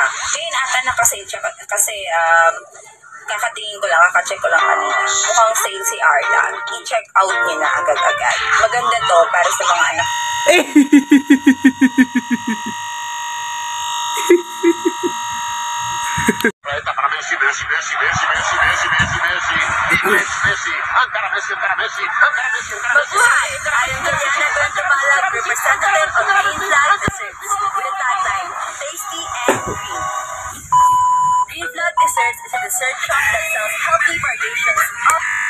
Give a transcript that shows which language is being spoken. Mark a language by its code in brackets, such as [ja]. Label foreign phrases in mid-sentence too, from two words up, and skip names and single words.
[tl] Ngayon ata naka-sale siya kasi kakatingin ko lang, kaka-check ko lang kanina. Mukhang sale si Arla. I-check out niyo na agad-agad. Maganda to para sa mga anak. Para Messi, Messi, Messi, Messi, Messi, Messi, Messi, Messi, Messi, Messi, Ankara Messi, Ankara Messi, Ankara Messi, Ankara Messi. Mabuhay! [en] I am Juliana Guantabalag, representative of Green Flag Desserts, with a tagline, tasty and green. Green Flag Desserts is a dessert shop that sells healthy variations of